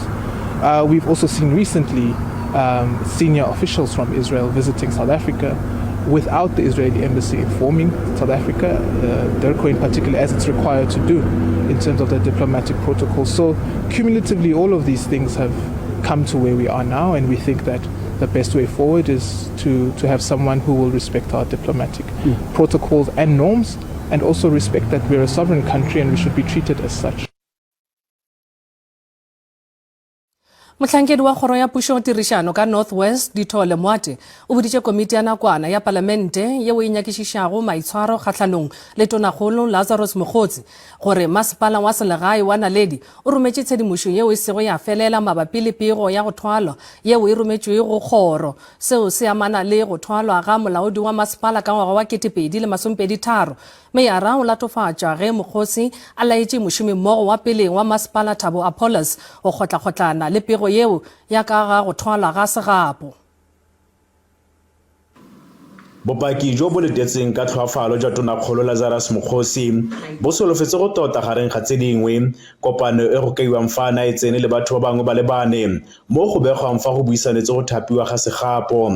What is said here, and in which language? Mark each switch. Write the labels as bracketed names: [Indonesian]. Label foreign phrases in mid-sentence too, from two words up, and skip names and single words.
[English] We've also seen recently senior officials from Israel visiting South Africa without the Israeli embassy informing South Africa, DIRCO in particular, as it's required to do in terms of the diplomatic protocol. So cumulatively, all of these things have come to where we are now, and we think that the best way forward is to have someone who will respect our diplomatic protocols and norms and also respect that we're a sovereign country and we should be treated as such. [Northern Sotho] Motlhankedi wa kgoro ya pušo tirišano ka Northwest Ditole Moate o boditše komiti ya nakwana ya palamente yeo e nyakišišago maitshwaro kgahlanong le tonakgolo Lazarus Mokgotsi gore masepala wa selegae wa Naledi o rometše tshedimošo yeo e sego ya felela mabapi le pego ya go thwalwa yeo e rometšwego kgoro seo se amana le go thwalwa ga molaodi wa masepala ka ngwaga wa 2023 Meyara o latofatša ge Mokgotsi a laetše mošomi mmogo wa pele wa masepala Thabo Bester go kgotla-kgotlana le pego yeo ya ka ga go thwalwa ga segapo. [Tswana] Bopaki jo bo letetseng ka tlhoafalo ja tonakgolo Lazarus Mokgotsi bo solofetse go tota gareng ga tse dingwe kopano e go kaiwang fana e tsene le batho ba bangwe ba le bane mo go begwang fa go buisanetse go thapiwa ga segapo.